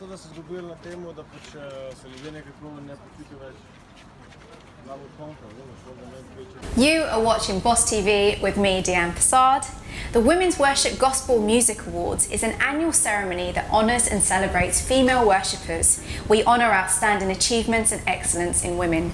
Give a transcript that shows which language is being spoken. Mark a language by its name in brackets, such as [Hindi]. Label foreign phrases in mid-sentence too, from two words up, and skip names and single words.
[Slovenian] da se zgubili na temu, da pač se ljudje nekaj ne počutijo več. [English] You are watching Boss TV with me, Deanne Passard. The Women's Worship Gospel Music Awards is an annual ceremony that honours and celebrates female worshippers. We honour outstanding achievements and excellence in women.